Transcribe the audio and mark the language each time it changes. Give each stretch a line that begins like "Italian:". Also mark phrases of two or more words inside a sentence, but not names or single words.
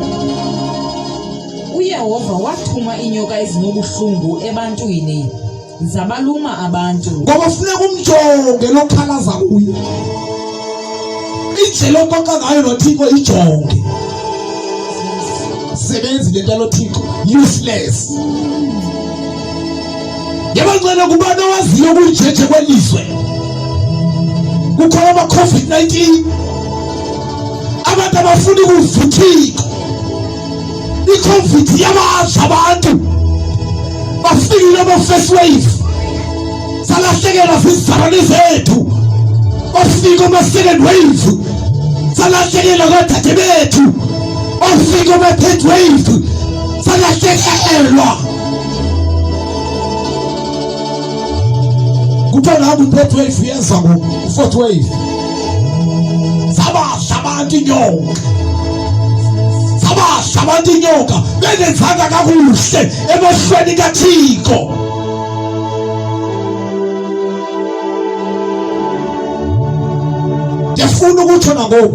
Xhosa: uYehova wathuma inyoka ezinobuhlungu ebantwini zabaluma abantu. Ngoba funeka umjonge lokhalaza kuye. Indlela okonka ngayo noThixo ijonge. Sebenzi lento loThixo useless. Yabancane kubani owaziyo kunjeje kwelizwe. Kukhona ama-COVID-19 abantu abafuna ukuvuthika. I-COVID yabadla abantu bafikile ama-
English: first wave
Xhosa: salahlekelwa zizizalwane zethu. Bafika ama-
English: second wave
Xhosa: salahlekelwa kodade bethu. Bafika ama-
English: third wave
Xhosa: salahlekelwa. Kuthiwa nami i-
English: third wave
Xhosa: yenza ngo-
English: fourth wave.
Xhosa: Zabadla abantu inyoka. Zabadla abantu inyoka bengenzanga kakuhle emehlweni kaThixo. Ndiyafuna ukutsho nangoku.